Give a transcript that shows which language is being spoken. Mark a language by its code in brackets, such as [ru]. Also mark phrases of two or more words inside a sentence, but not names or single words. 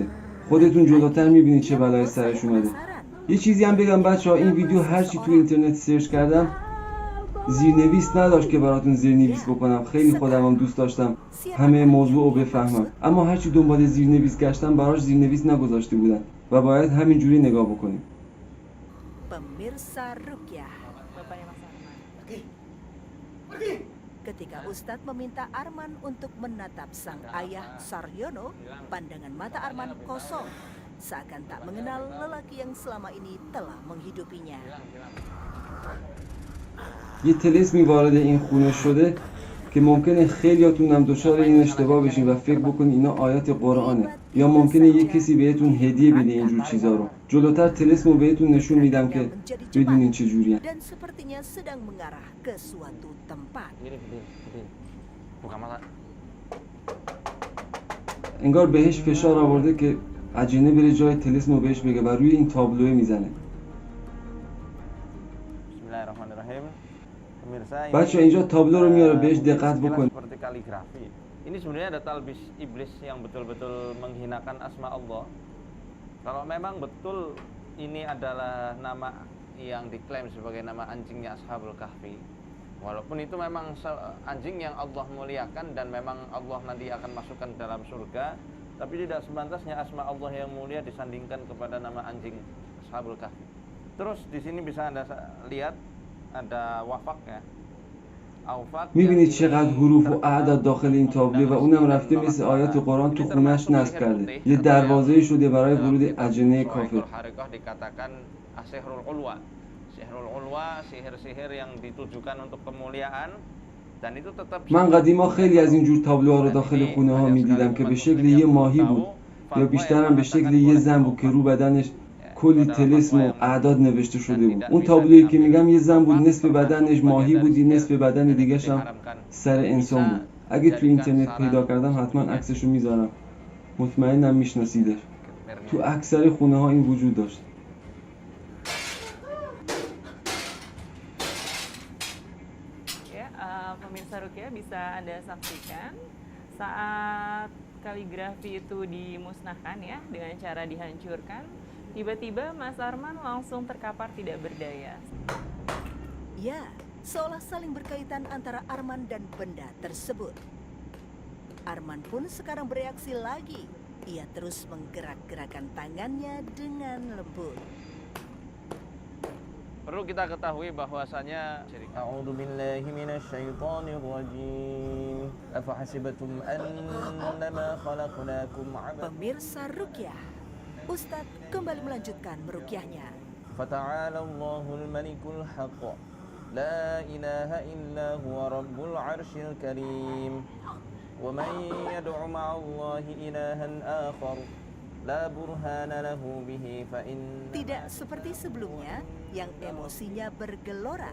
[fa] خودتون جلوتر میبینید چه بلای سرش اومده. یه چیزی هم بگم بچه‌ها، این ویدیو هرچی تو اینترنت سرچ کردم زیرنویس نداشت که براتون زیرنویس بکنم. خیلی خودم هم دوست داشتم همه موضوع رو بفهمم، اما هرچی دنبال زیرنویس گشتم براش زیرنویس نگذاشته بودن و باید همینجوری نگاه بکنیم. [id] Pemirsa Rukyah, Bapaknya Mas Arman. ketika Ustadz meminta Arman untuk menatap sang ayah Saryono, pandangan mata Arman kosong, seakan tak mengenal lelaki yang selama ini telah menghidupinya. [fa] یه طلسمی وارد این خونه شده که ممکنه خیلیاتون هم دچار این اشتباه بشین و فکر بکنین اینا آیات قرآنه، یا ممکنه یه کسی بهتون هدیه بده اینجور چیزا رو. جلوتر طلسمو بهتون نشون میدم که بدونین چه جوریه. [id] Dan sepertinya sedang mengarah ke suatu tempat. Buka mata. [fa] انگار بهش فشار آورده که عجینه بره جای طلسمو بهش بگه و روی این تابلوه میزنه. [ar] بسم الله الرحمن الرحيم. [id] Pemirsa, [fa] بچه اینجا تابلو رو میاره، بهش دقت بکن. [id] seperti kaligrafi. Ini sebenarnya ada [ar] talbis iblis [id] yang betul-betul menghinakan asma Allah. Kalau memang betul ini adalah nama yang diklaim sebagai nama anjingnya Ashabul Kahfi, walaupun itu memang anjing yang Allah muliakan dan memang Allah nanti akan masukkan dalam surga, tapi tidak sepantasnya asma Allah yang mulia disandingkan kepada nama anjing Ashabul Kahfi. Terus di sini bisa Anda lihat ada wafak ya. [fa] میبینید چقدر حروف و اعداد داخل این تابلو و اونم رفته مثل آیات قرآن تو خونش نصب کرده. یه دروازه شده برای ورود اجنه کافر. [id] dikatakan Sihrul Ulwa. Sihrul Ulwa, sihir-sihir yang ditujukan untuk kemuliaan dan itu tetap. [fa] من قدیما خیلی از اینجور تابلوها رو داخل خونه ها میدیدم که به شکل یه ماهی بود یا بیشترم به شکل یه زن بود که رو بدنش کلی طلسم و اعداد نوشته شده بود. اون تابلویی که میگم یه زن بود، نصف بدنش ماهی بود، نصف بدن دیگه‌ش هم سر انسان بود. اگه تو اینترنت پیدا کردم حتما عکسشو میذارم، مطمئنم میشناسیدش. تو اکثر خونه ها این وجود داشت. [id] Ya, pemirsa Rukyah bisa Anda saksikan saat kaligrafi itu dimusnahkan ya dengan cara dihancurkan. Tiba-tiba Mas Arman langsung terkapar tidak berdaya. Ya, seolah saling berkaitan antara Arman dan benda tersebut. Arman pun sekarang bereaksi lagi. Ia terus menggerak-gerakkan tangannya dengan lembut. Perlu kita ketahui bahwasanya [ar] أعوذ بالله من الشيطان الرجيم. أفحسبتم أنما خلقناكم عبثا. [id] Pemirsa Rukyah, Ustadz kembali melanjutkan merukyahnya. [ar] فتعالى الله الملك الحق. لا إله إلا هو رب العرش الكريم. ومن يدع مع الله إلها آخر لا برهان له به فإن. [id] Tidak seperti sebelumnya yang emosinya bergelora.